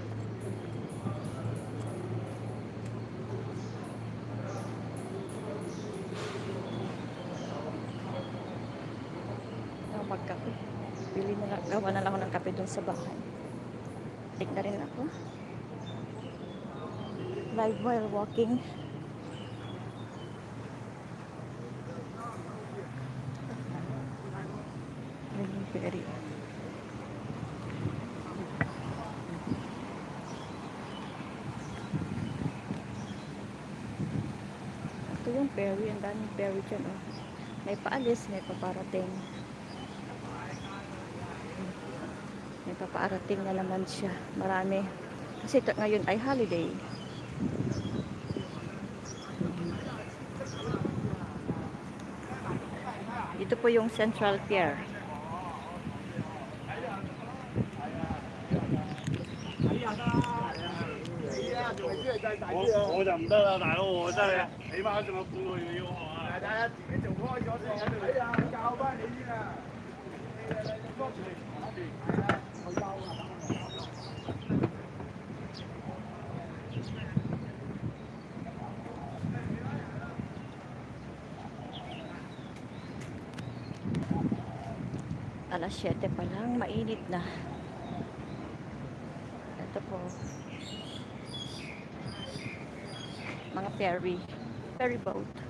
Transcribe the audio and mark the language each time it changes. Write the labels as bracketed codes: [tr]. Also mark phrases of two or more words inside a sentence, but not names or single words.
[tl] Magkape. Bili na lang, gawa na lang ako ng kape dun sa bahay. Tik na rin ako. [en] Live while walking. [tl] Ferry. Ito yung ferry. Ang daming ferry dyan. Oh. May paalis, may paparating. May papaarating na naman siya. Marami. Kasi ito ngayon ay holiday. Ito po yung Central Pier. [yue] 我就唔得啦，大佬，我真係起碼仲有半個月要學啊！大家自己做開咗先，哎呀，教翻你先啊！我教啊！ [tl] Alas 7 pa lang, mainit na. Ito po. Mga ferry boat.